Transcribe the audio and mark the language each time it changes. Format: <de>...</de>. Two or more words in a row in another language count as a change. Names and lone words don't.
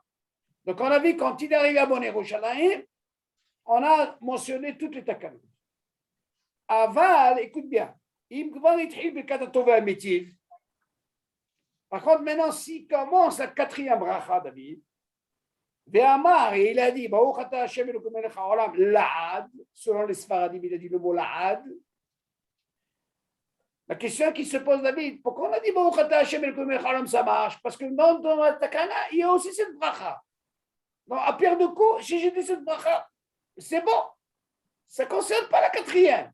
<fr>Donc on a vu quand il est arrivé à Bonne Yerushalayim, on a mentionné toutes les takanot. Aval, écoute bien, par contre, maintenant, s'il commence la quatrième bracha, David, Ve'amar, et il a dit,</fr> <he>ברוך אתה השם אלוקינו מלך העולם, לעד,</he> <fr>selon les Sfaradim, il a dit le mot la'ad. La question qui se pose, David, pourquoi on a dit</fr> <he>ברוך אתה השם אלוקינו מלך העולם,</he> <fr>ça marche? Parce que dans la takana, il y a aussi cette bracha. Donc, à pierre de coup, si j'ai dit cette bracha, c'est bon. Ça ne concerne pas la quatrième.</fr>